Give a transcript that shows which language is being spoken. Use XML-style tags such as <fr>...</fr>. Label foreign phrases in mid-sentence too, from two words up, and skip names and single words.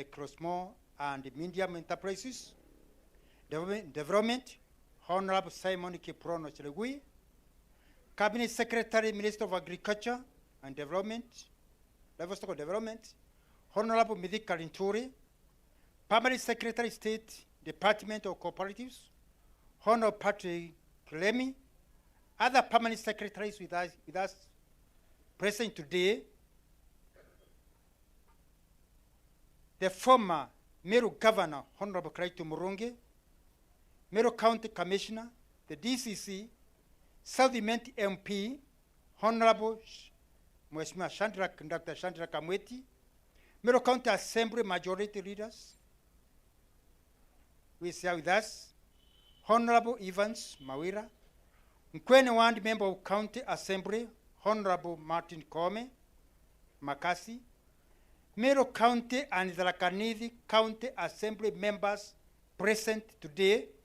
<en>Micro, Small and Medium Enterprises, Development, Honorable Simon Kiprono Chilegui, Cabinet Secretary, Minister of Agriculture and Development, Livestock Development, Honorable Midi Karinturi, Permanent Secretary, State Department of Cooperatives, Honorable Patrick Clemi, other permanent secretaries with us present today, the former Meru Governor, Honorable Kraito Murungi, Meru County Commissioner, the DCC, Southiment MP, Honorable Mheshimiwa Dr. Chandra Kamweti, Meru County Assembly Majority Leaders, we share with us, Honorable Evans Mawira, Mkwene Ward Member of County Assembly, Honorable Martin Kome, Makasi, Meru County and Tharaka-Nithi County Assembly members present today,</en>